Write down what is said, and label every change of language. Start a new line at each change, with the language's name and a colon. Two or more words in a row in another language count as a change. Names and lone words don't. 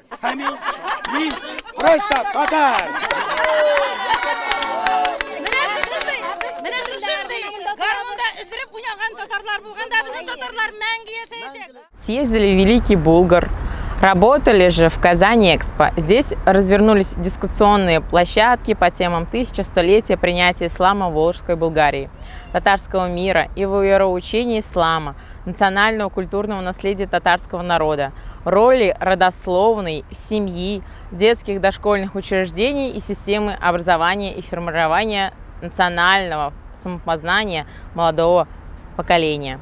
Tatar: Мин просто татар. Менә шушындай гармонда үзреп уйнаган татарлар булганда безнең татарлар мәңге яшәячәк.
Russian: Съездили в Великий Булгар, работали же в Казани Экспо. Здесь развернулись дискуссионные площадки по темам 1100-летия принятия ислама в Волжской Булгарии, татарского мира и вероучения ислама, национального культурного наследия татарского народа, роли родословной, семьи, детских дошкольных учреждений и системы образования и формирования национального самопознания молодого поколения.